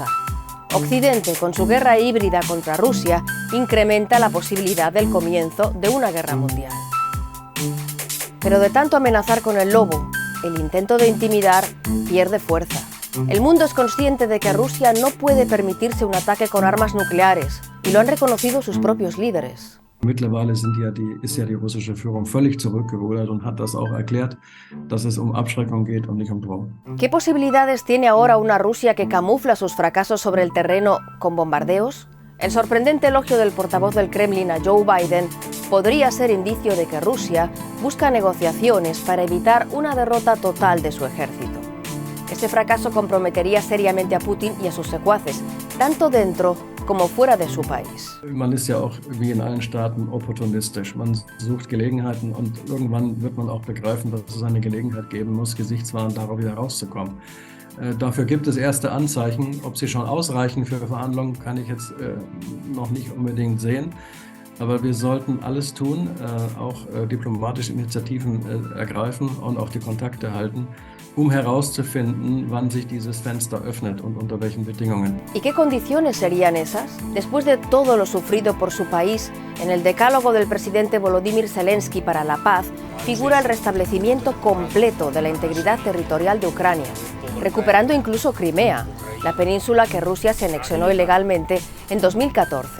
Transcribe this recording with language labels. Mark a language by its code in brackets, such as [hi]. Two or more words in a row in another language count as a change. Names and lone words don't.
[es] Occidente, con su guerra híbrida contra Rusia, incrementa la posibilidad del comienzo de una guerra mundial. Pero de tanto amenazar con el lobo, el intento de intimidar pierde fuerza. El mundo es consciente de que Rusia no puede permitirse un ataque con armas nucleares, y lo han reconocido sus propios líderes. [de] Mittlerweile ist ja die russische Führung völlig zurückgerudert und hat das auch erklärt, dass es Abschreckung geht und nicht Drohung. [es] ¿Qué posibilidades tiene ahora una Rusia que camufla sus fracasos sobre el terreno con bombardeos? El sorprendente elogio del portavoz del Kremlin a Joe Biden podría ser indicio de que Rusia busca negociaciones para evitar una derrota total de su ejército. Este fracaso comprometería seriamente a Putin y a sus secuaces, tanto dentro como fuera de su país. [de] Man ist ja auch wie in allen Staaten opportunistisch. Man sucht Gelegenheiten und irgendwann wird man auch begreifen, dass es eine Gelegenheit geben muss, gesichtswahrend darauf wieder rauszukommen. Dafür gibt es erste Anzeichen. Ob sie schon ausreichen für Verhandlungen, kann ich jetzt noch nicht unbedingt sehen. Aber wir sollten alles tun, auch diplomatische Initiativen ergreifen und auch die Kontakte halten, herauszufinden, wann sich dieses Fenster öffnet und unter welchen Bedingungen. [es] ¿Y qué condiciones serían esas? Después de todo lo sufrido por su país, en el decálogo del presidente Volodymyr Zelensky para la paz figura el restablecimiento completo de la integridad territorial de Ucrania, recuperando incluso Crimea, la península que Rusia se anexionó ilegalmente en 2014.